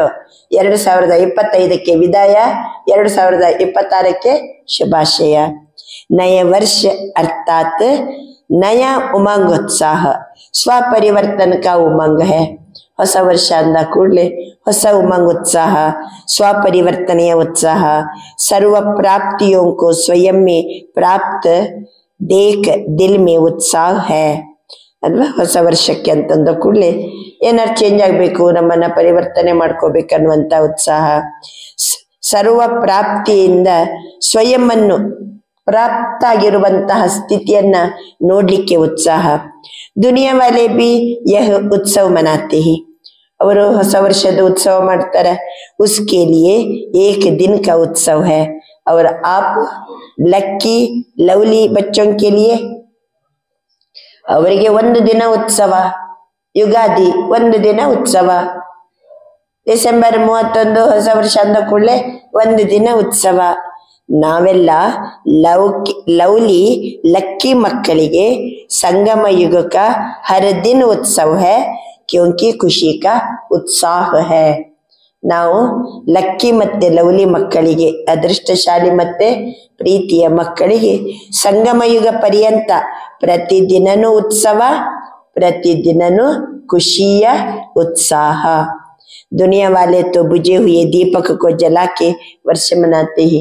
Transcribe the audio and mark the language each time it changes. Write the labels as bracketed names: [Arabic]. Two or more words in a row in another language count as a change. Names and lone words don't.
[Kannada] 2025ಕ್ಕೆ ವಿದಾಯ, 2026ಕ್ಕೆ ಶುಭಾಶಯ. [Hindi] नया वर्ष अर्थात नया उमंग उत्साह, स्वपरिवर्तन का उमंग है. [Kannada] ಹೊಸ ವರ್ಷ ಅಂದ ಕೂಡಲೇ ಹೊಸ ಉಮಂಗ್ ಉತ್ಸಾಹ, ಸ್ವಪರಿವರ್ತನೆಯ ಉತ್ಸಾಹ. [Hindi] सर्व प्राप्तियों को स्वयं में प्राप्त देख दिल में उत्साह है ಅಲ್ವಾ. [Kannada] ಹೊಸ ವರ್ಷಕ್ಕೆ ಅಂತಂದ ಕೂಡಲೇ ಏನಾರು ಚೇಂಜ್ ಆಗಬೇಕು, ನಮ್ಮನ್ನ ಪರಿವರ್ತನೆ ಮಾಡ್ಕೋಬೇಕನ್ನುವಂತ ಉತ್ಸಾಹ. ಸರ್ವ ಪ್ರಾಪ್ತಿಯಿಂದ ಸ್ವಯಂವನ್ನು ಪ್ರಾಪ್ತಾಗಿರುವಂತಹ ಸ್ಥಿತಿಯನ್ನ ನೋಡ್ಲಿಕ್ಕೆ ಉತ್ಸಾಹ. [Hindi] दुनिया वाले भी यह उत्सव मनाते हैं. [Kannada] ಅವರು ಹೊಸ ವರ್ಷದ ಉತ್ಸವ ಮಾಡ್ತಾರೆ. [Hindi] उसके लिए एक दिन का उत्सव है. और आप [English] lucky lovely [Hindi] बच्चों के लिए [Kannada] ಅವರಿಗೆ ಒಂದು ದಿನ ಉತ್ಸವ. ಯುಗಾದಿ ಒಂದು ದಿನ ಉತ್ಸವ. ಡಿಸೆಂಬರ್ 31 ಹೊಸ ವರ್ಷ ಅಂದ ಕೂಡಲೇ ಒಂದು ದಿನ ಉತ್ಸವ. [Hindi] ನಾವೆಲ್ಲ [English] lovely lucky [Kannada] ಮಕ್ಕಳಿಗೆ ಸಂಗಮ ಯುಗ [Hindi] का हर दिन उत्सव है क्योंकि खुशी का उत्साह है. [Kannada] ನಾವು ಲಕ್ಕಿ ಮತ್ತೆ ಲವ್ಲಿ ಮಕ್ಕಳಿಗೆ, ಅದೃಷ್ಟಶಾಲಿ ಮತ್ತೆ ಪ್ರೀತಿಯ ಮಕ್ಕಳಿಗೆ ಸಂಗಮ ಯುಗ ಪರ್ಯಂತ ಪ್ರತಿದಿನನೂ ಉತ್ಸವ, ಪ್ರತಿದಿನನೂ ಖುಷಿಯ ಉತ್ಸಾಹ. [Hindi] दुनिया वाले तो बुझे हुए दीपक को जलाके वर्ष मनाते हैं.